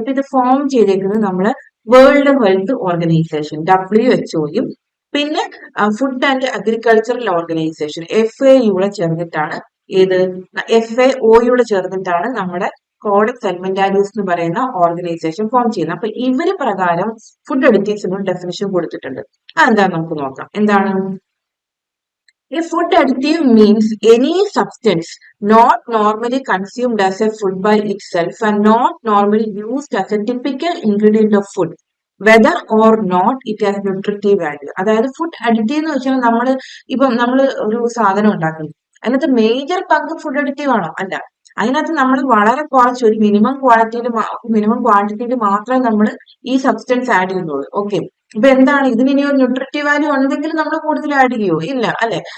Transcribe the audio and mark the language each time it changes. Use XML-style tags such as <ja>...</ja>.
<ml>അപ്പൊ ഇത് ഫോം ചെയ്തേക്കുന്നത് നമ്മള് വേൾഡ് ഹെൽത്ത് ഓർഗനൈസേഷൻ WHO-യും പിന്നെ food and agricultural organisation FAO ചേർന്നിട്ടാണ്. ഏത് FAO ചേർന്നിട്ടാണ് നമ്മുടെ കോഡെക്സ് അലിമെന്റാരിയസ് എന്ന് പറയുന്ന ഓർഗനൈസേഷൻ ഫോം ചെയ്യുന്നത്. അപ്പൊ ഇവര് പ്രകാരം ഫുഡ് അഡിക്റ്റീവ്സിന് ഡെഫിനിഷൻ കൊടുത്തിട്ടുണ്ട്. അതെന്താ നമുക്ക് നോക്കാം. എന്താണ്?</ml> <en>A food additive means any substance not normally consumed as a food by itself and not normally used as a typical ingredient of food, whether or not it has nutritive value.</en> <ml>അതായത് food addictive എന്ന് വെച്ചാൽ നമ്മൾ ഒരു സാധനം ഉണ്ടാക്കുന്നു, അതിനകത്ത് major പങ്ക് food addictive ആണോ? അല്ല. അതിനകത്ത് നമ്മൾ വളരെ കുറച്ച് ഒരു മിനിമം ക്വാണ്ടിറ്റിയിൽ മാത്രമേ നമ്മൾ ഈ സബ്സ്റ്റൻസ് ആഡ് ചെയ്യുന്നുള്ളൂ. ഓക്കെ, ഇപ്പൊ എന്താണ് ഇതിന് ഇനി ഒരു ന്യൂട്രിറ്റീവ് വാല്യൂ ഉണ്ടെങ്കിൽ നമ്മൾ കൂടുതൽ ആഡ് ചെയ്യുമോ? ഇല്ല അല്ലെ.</ml>